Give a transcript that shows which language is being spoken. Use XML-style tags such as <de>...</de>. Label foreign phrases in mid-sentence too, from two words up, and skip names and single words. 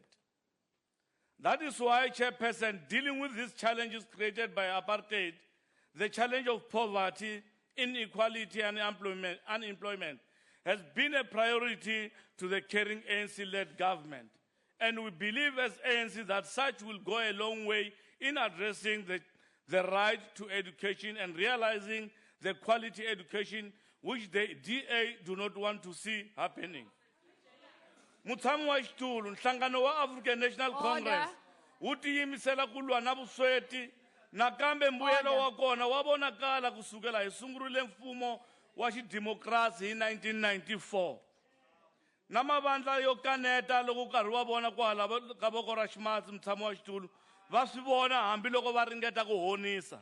<en>That is why, Chairperson, dealing with these challenges created by apartheid, the challenge of poverty, inequality and unemployment has been a priority to the caring ANC-led government. And we believe as ANC that such will go a long way in addressing the right to education and realizing the quality education which the DA do not want to see happening.</en> <ts>Mutshami wa xitulu, nhlangano wa African National Congress wu tiyimisela ku lwa na vusweti nakambe mbuyelo wa kona wa vonakala kusukela hi sungurile mfumo wa xidemokirasi hi 1994. Na mavandla yo kaneta loko karhi wa vona kwahala ka voko ra ximatsi mutshami wa xitulu va swi vona hambi loko va ringeta ku honisa.</ts>